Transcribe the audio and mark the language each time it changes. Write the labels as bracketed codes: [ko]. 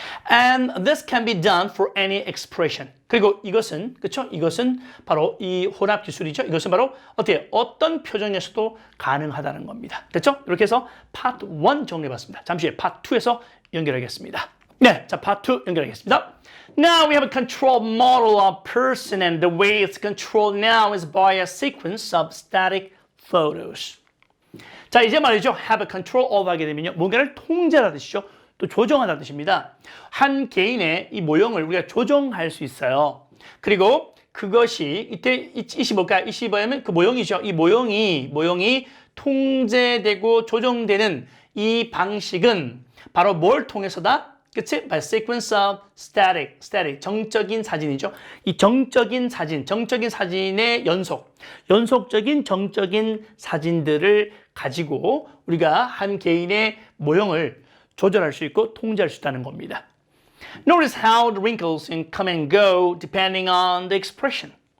[en] And this can be done for any expression. [ko] 그리고 이것은, 그쵸? 이것은 바로 이 혼합 기술이죠. 이것은 바로 어떤 표정에서도 가능하다는 겁니다. 됐죠? 이렇게 해서 파트 1 정리해봤습니다. 잠시 후에 파트 2에서 연결하겠습니다. 네, 자, 파트 2 연결하겠습니다. [en] Now we have a control model of person and the way it's controlled now is by a sequence of static photos. [ko] 자, 이제 말이죠. [en] have a control of [ko] 하게 되면요. 뭔가를 통제하는 뜻이죠. 또 조정하다는 뜻입니다. 한 개인의 이 모형을 우리가 조정할 수 있어요. 그리고 그것이 이때 이시 뭘까요? 이시 뭐냐면 그 모형이죠. 이 모형이 통제되고 조정되는 이 방식은 바로 뭘 통해서다? 그치? [en] By sequence of static, [ko] 정적인 사진이죠. 이 정적인 사진의 연속적인 정적인 사진들을 가지고 우리가 한 개인의 모형을 조절할 수 있고 통제할 수 있다는 겁니다. [en] Notice how the wrinkles can come and go depending on the expression.